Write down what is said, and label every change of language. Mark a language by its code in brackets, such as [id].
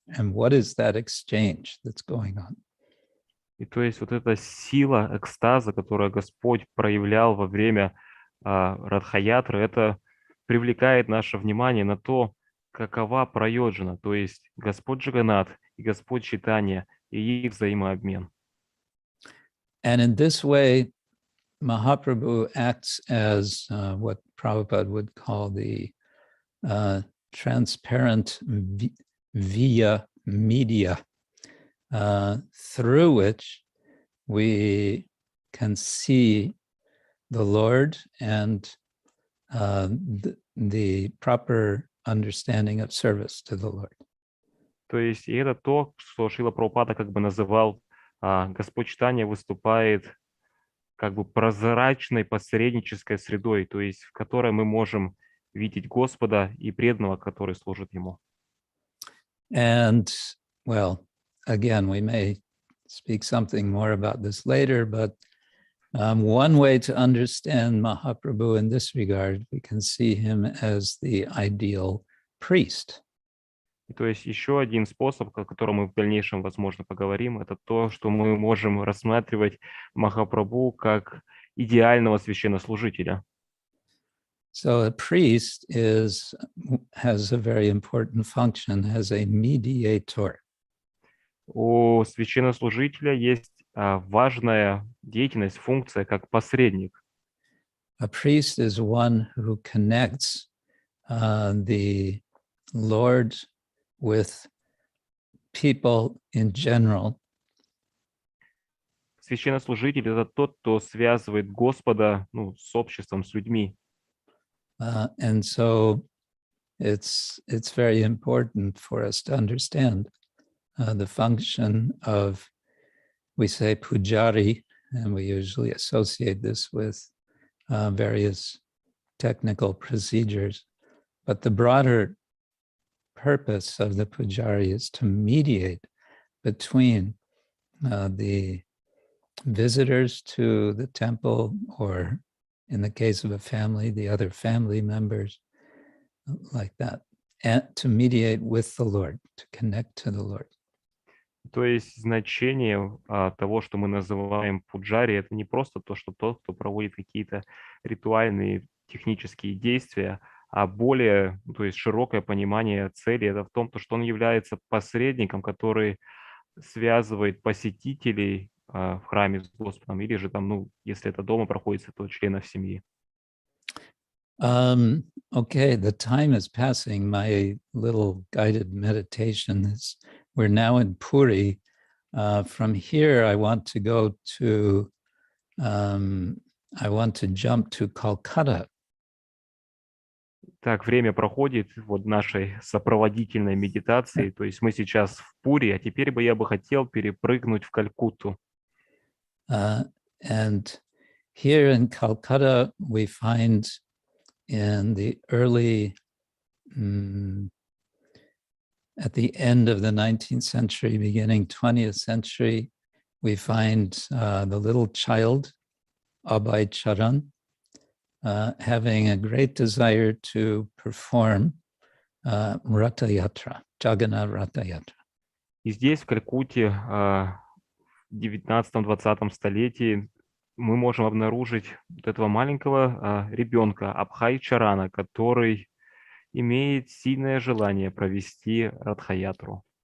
[en] And what is that exchange that's going on? [ru] И то есть вот эта сила экстаза, которую Господь проявлял во время Радха-ятры, это привлекает наше внимание на то, какова прайоджана, то есть Господь Джаганнат и Господь Чайтанья и их взаимообмен. [en] And in this way, Mahaprabhu acts as what Prabhupada would call the transparent via media, through which we can see the Lord and the proper understanding of service to the Lord. [ru] То есть и это то, что Шрила Прабхупада как бы называл, Господь Чайтанья выступает как бы прозрачной посреднической средой, то есть в которой мы можем видеть Господа и преданного, который служит Ему. [en] And, well, again, we may speak something more about this later, but One way to understand Mahaprabhu in this regard, we can see him as the ideal priest. [ru] И то есть еще один способ, о котором мы в дальнейшем, возможно, поговорим, это то, что мы можем рассматривать Махапрабху как идеального священнослужителя. [en] So a priest has a very important function as a mediator. [ru] У священнослужителя есть важная деятельность, функция как посредник. [en] A priest is one who connects the Lord with people in general. [ru] Священнослужитель — это тот, кто связывает Господа, с обществом, с людьми. [en] And so it's very important for us to understand the function of, we say, pujari, and we usually associate this with various technical procedures. But the broader purpose of the pujari is to mediate between the visitors to the temple, or in the case of a family, the other family members, like that, and to mediate with the Lord, to connect to the Lord. [ru] То есть значение того, что мы называем пуджари, это не просто то, что тот, кто проводит какие-то ритуальные технические действия, а более, то есть широкое понимание цели, это в том, что он является посредником, который связывает посетителей в храме с Господом, или же там, если это дома проходит, то членов семьи. [en] Okay, the time is passing. My little guided meditation is, we're now in Puri. From here, I want to go to, I want to jump to Calcutta. [ru] Так, время проходит вот нашей сопроводительной медитации, то есть мы сейчас в Пури, а теперь я бы хотел перепрыгнуть в Калькутту. [en] And here in Calcutta, we find in the early, at the end of the 19th century, beginning 20th century, we find the little child, Abhay Charan, having a great desire to perform Ratha Yatra, Jagannath Ratha Yatra. [ru] И здесь, в Калькутте, в 19-20 столетии, мы можем обнаружить вот этого маленького ребенка, Абхай Чарана, который имеет сильное желание провести Радха-ятру.